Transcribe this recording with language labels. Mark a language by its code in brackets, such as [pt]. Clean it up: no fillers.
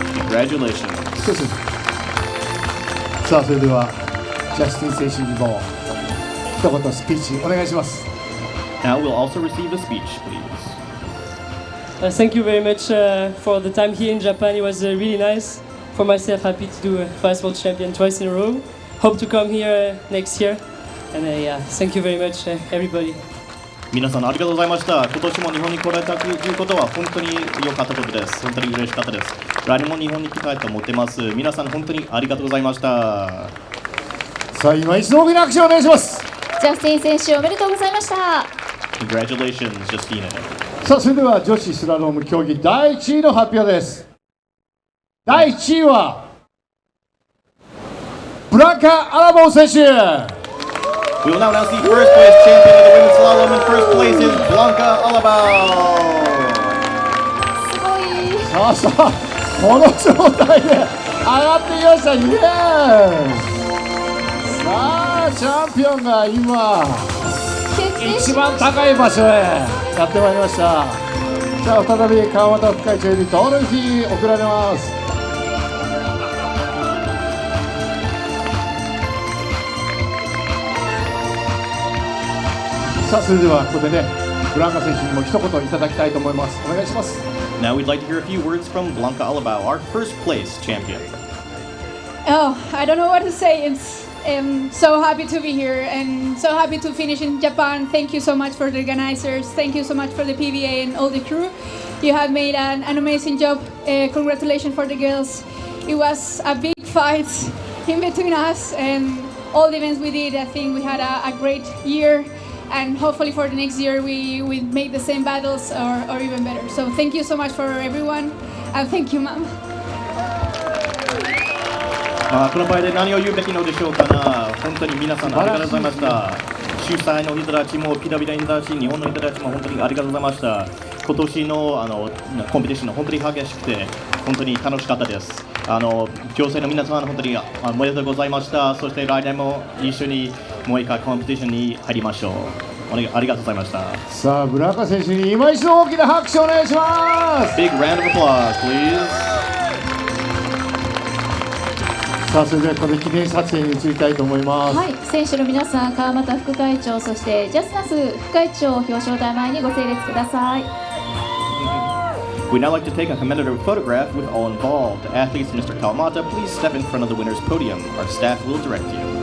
[en] Congratulations. [ja] さあそれではジャスティン選手にも一言スピーチお願いします。 [en] Now we'll also receive a speech, please. Thank you very much for the time here in Japan. It was really nice. For myself, happy to do a Fast World Champion twice in a row. Hope to come here next year. And thank you very much, everybody. [ja] 皆さんありがとうございました。今年も日本に来られたということは本当に良かったことです。本当に嬉しかったです。来年も日本に来たいと思ってます。皆さん本当にありがとうございました。さあ今一度大きな拍手をお願いします。ジャスティン選手、おめでとうございました。 [en] Congratulations, Justina. [ja] さあそれでは女子スラローム競技第1位の発表です。第1位はブランカ・アラボン選手。 [en] We will now announce the first place champion of the women's slalom. In first place is Blanca Alabao. [ja] すごい。さあさあこの状態で上がってきました。イエーイ。さあチャンピオンが今一番高い場所へやってまいりました。さあ再び川又副会長にトロフィー贈られます。さあそれではここでねブランカ選手にも一言いただきたいと思います。お願いします。 [en] Now we'd like to hear a few words from Blanca Alabao, our first place champion. Oh, I don't know what to say. It's so happy to be here and so happy to finish in Japan. Thank you so much for the organizers. Thank you so much for the PWA and all the crew. You have made an amazing job. Congratulations for the girls. It was a big fight in between us and all the events we did. I think we had a great year. And hopefully for the next year we make the same battles or even better. So thank you so much for everyone, and thank you, Mom. [ja] この場合で何を言うべきのでしょうかな。本当に皆さんありがとうございました。主催の人たちも PWA の人たち、日本の人たちも本当にありがとうございました。今年のコンペティション本当に激しくて本当に楽しかったです。女性の皆さん本当におめでとうございました。そして来年も一緒にもう一回コンペティションに入りましょう。ありがとうございました。さあブランカ選手に今一度大きな拍手お願いします。 [en] Big round of applause, please. [ja] さあそれではここで記念撮影に移りたいと思います。はい、選手の皆さん、川又副会長、そしてジャスナス副会長、表彰台前にご整列ください。 [en] We'd now like to take a commemorative photograph with all involved. Athletes, Mr. Kawamata, please step in front of the winner's podium. Our staff will direct you.